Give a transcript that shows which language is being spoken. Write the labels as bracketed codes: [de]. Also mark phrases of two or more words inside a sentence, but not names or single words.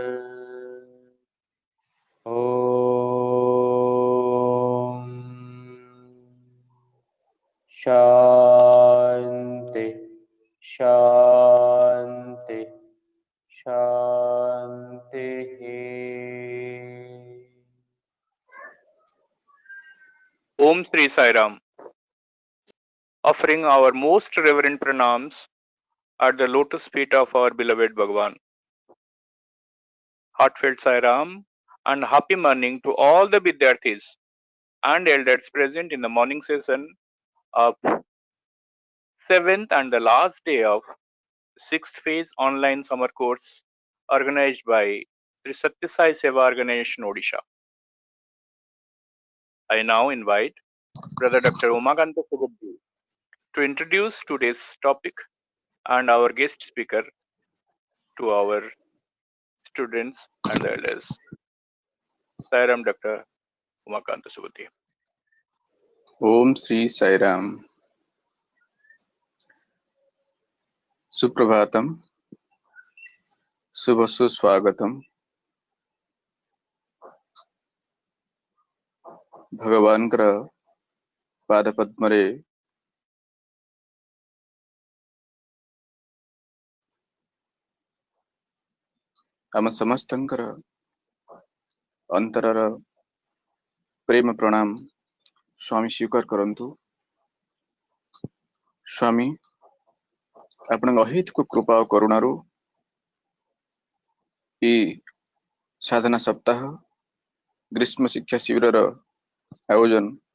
[sa] ॐ शान्ति शान्ति शान्तिः। [en] Om Sri Sai Ram. Offering our most reverent pranams at the lotus feet of our beloved Bhagavan. Heartfelt Sai Ram and happy morning to all the Vidyarthis and elders present in the morning session of 7th and the last day of 6th phase online summer course organized by Sri Sathya Sai Seva Organization Odisha. I now invite Brother Dr. Umakanta Subudhi to introduce today's topic and our guest speaker to our students and the elders. Sairam Dr. Umakanta Subudhi. Om Sri Sai Ram. Suprabhatam. [or] ଶୁଭାଶୁ ସ୍ୱାଗତମ୍। ଭଗବାନଙ୍କର ପାଦପଦ୍ମରେ ଆମ ସମସ୍ତଙ୍କର ଅନ୍ତରର ପ୍ରେମ ପ୍ରଣାମ ସ୍ୱାମୀ ସ୍ୱୀକାର କରନ୍ତୁ। ସ୍ୱାମୀ ଆପଣଙ୍କ ଅହେତୁକ କୃପା ଓ କରୁଣାରୁ ଏହି ସାଧନା ସପ୍ତାହ ଗ୍ରୀଷ୍ମ ଶିକ୍ଷା ଶିବିରର ଆୟୋଜନ